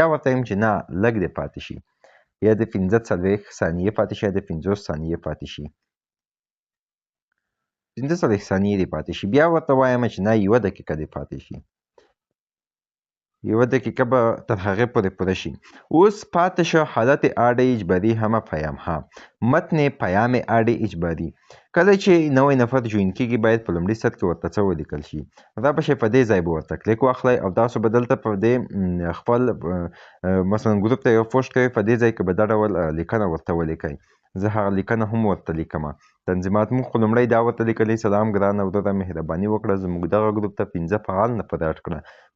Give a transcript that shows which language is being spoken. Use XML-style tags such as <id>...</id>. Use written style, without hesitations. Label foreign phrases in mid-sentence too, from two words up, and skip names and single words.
<ps>بیا ورته وایم چې نه لږ دې پاتې شي، یا د 45 ثانیې پاتې شي یا د 50 ثانیې پاتې شي، 45 ثانیې دې پاتې شي. بیا ورته وایم چې نه 1 دقیقه دې پاتې شي، 1 دقیقه به تر هغې پورې پوره شي. اوس پاتې شو حالت اډ اجباري</ps> <fa>همه پیام ها. متن پیام اډ اجباري.</fa> <ps>کله چې نوی نفر جوین کیږي باید په لومړي سر کې ورته څه ولیکل شي. را به شئ په دې ځای به ورته کلیک واخلئ او تاسو به دلته په دې خپل مثلا ګروپ ته یو پوسټ کوئ، په دې ځای کې به دا ډول لیکنه ورته ولیکئ. زه هغه لیکنه هم ورته لیکمه. تنظیمات موږ خو لومړی دا ورته لیکلی سلام ګرانه وروره مهرباني وکړه زموږ دغه ګروپ ته 15 فعال نفر اډ کړه.</ps>